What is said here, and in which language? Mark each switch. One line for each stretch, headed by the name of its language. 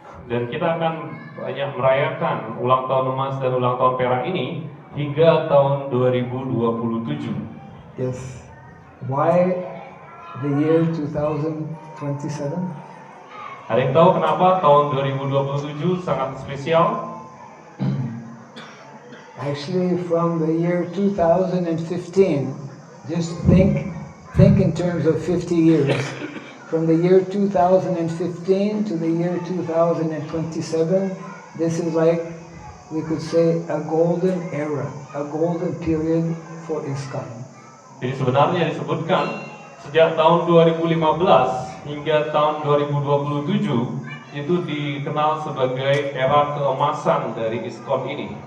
Indonesian: Dan kita akan banyak merayakan ulang tahun emas dan ulang tahun perak ini hingga tahun 2027.
English: Yes. Why the year 2027?
Indonesian: Ada yang tahu kenapa tahun 2027 sangat spesial?
English: Actually, from the year 2015, just think in terms of 50 years. From the year 2015 to the year 2027, this is like, we could say, a golden era, a golden period for ISKCON.
Indonesian: Jadi sebenarnya disebutkan sejak tahun 2015 hingga tahun 2027 itu dikenal sebagai era keemasan dari ISKCON ini.